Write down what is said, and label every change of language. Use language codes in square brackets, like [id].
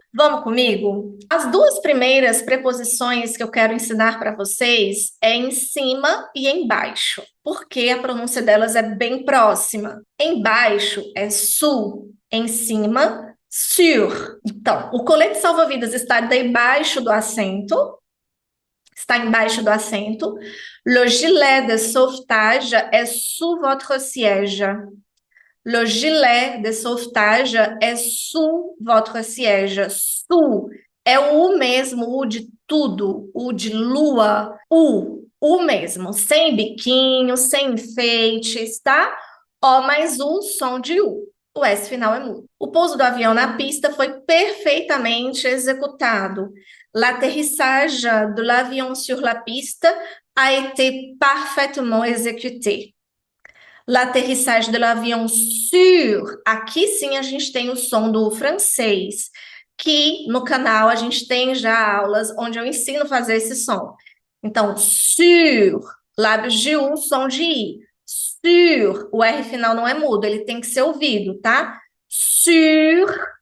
[pt] Vamos comigo? As duas primeiras preposições que eu quero ensinar para vocês é em cima e embaixo, porque a pronúncia delas é bem próxima. Embaixo é sous, em cima, sur. Então, o colete salva-vidas está debaixo do assento, está embaixo do assento. [fr] Le gilet de sauvetage est sous votre siège. Le gilet de sauvetage est sous votre siège. [pt] Sous é o U mesmo, o de tudo, o de lua, o mesmo, sem biquinho, sem enfeites, tá? O mais U, som de U. O S final é mudo. O pouso do avião na pista foi perfeitamente executado. [fr] L'atterrissage de l'avion sur la piste a été parfaitement exécuté. L'atterrissage de l'avion sur. [pt] Aqui sim a gente tem o som do francês, que no canal a gente tem já aulas onde eu ensino a fazer esse som. Então, sur, lábios de U, som de I. Sur, o R final não é mudo, ele tem que ser ouvido, tá? Sur